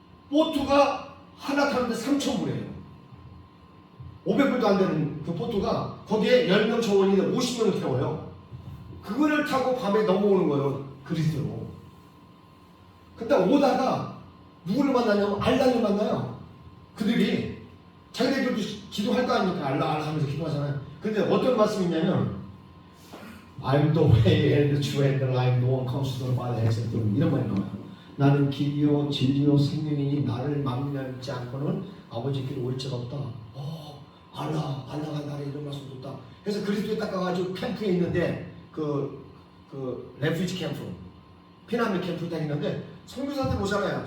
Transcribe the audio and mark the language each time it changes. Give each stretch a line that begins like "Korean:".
Korean: 보트가 하나 타는데 3,000불이에요. 500불도 안 되는 그 보트가 거기에 10명 정원인데 50명을 태워요. 그거를 타고 밤에 넘어오는 거예요. 그리스도로. 근데 오다가 누구를 만나냐면 알라를 만나요. 그들이 자기네들도 기도할 거 아닙니까? 알라 하면서 기도하잖아요. 근데 어떤 말씀이 있냐면
English: I'm the way and the truth and the life. No one comes to the Father except through me.
Korean: 이런 말이 나와요. 나는 길이요 진리요 생명이니 나를 만나지 않고는 아버지께로 올 자가 없다. 알라가 나를 이런 말씀 줬다. 그래서 그리스도에 딱 가가지고 캠프에 있는데 그 레퓨지 캠프, 피난민 캠프 다니는데 선교사들 오잖아요.